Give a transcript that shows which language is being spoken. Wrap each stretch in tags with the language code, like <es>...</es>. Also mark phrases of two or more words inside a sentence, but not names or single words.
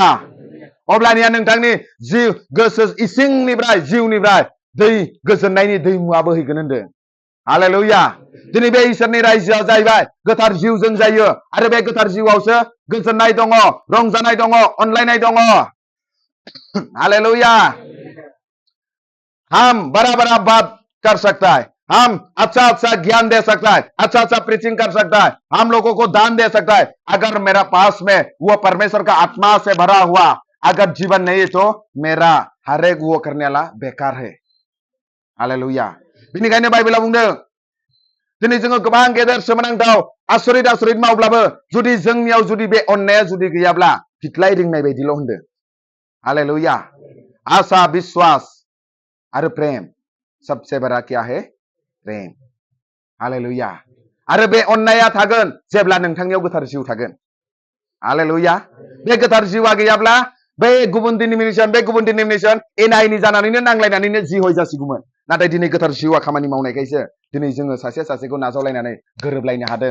<brx>अब्लानिया नोंथांनि जिउ गोसो इसिंनिफ्राय जिउनिफ्राय दै गोजोननायनि दैमुआ बोहैगोन होनदों। हालेलुया। दिनै बे इसोरनि रायजोआ जाहैबाय गोथार जिउजों जायो, आरो बे गोथार जिउआवसो गोजोननाय दङ, रंजानाय दङ, अनलायनाय दङ। हालेलुया।</brx> <hi>हम बड़ा बड़ा बात कर सकता है, हम अच्छा अच्छा ज्ञान दे सकता है, अच्छा अच्छा प्रीचिंग कर सकता है, हम लोगों को दान दे सकता है। अगर मेरा पास में वो परमेश्वर का आत्मा से भरा हुआ अगर जीवन नहीं है, तो मेरा हर एक वो करने वाला बेकार है। हालेलुया।</hi> <brx>बेनिखायनो बाइबेला बुंदों दिनै जोङो गोबां गेदेर सोमोनांथाव आसरित आसरित मावब्लाबो जुदि जोंनियाव जुदि बे अननाया जुदि गैयाब्ला फिथ्लाय रिंनाय बायदिल' होनदों। हालेलुया।</brx> <hi>आशा, विश्वास और प्रेम, सबसे बड़ा क्या है? प्रेम। हालेलुया।</hi> <brx>आरो बे अननाया थागोन जेब्ला नोंथांनियाव गोथार जिउ थागोन। हालेलुया। बे गोथार जिउआ गैयाब्ला बे गुबुन डिनोमिनेशन एना एनि जानानैनो नांलायनानैनो जि हय जासिगौमोन। नाथाय दिनै गोथार जिउआ खामानि मावनायखायसो दिनै जोङो सासे सासेखौ नाजावलायनानै गोरोबलायनो हादों।</brx>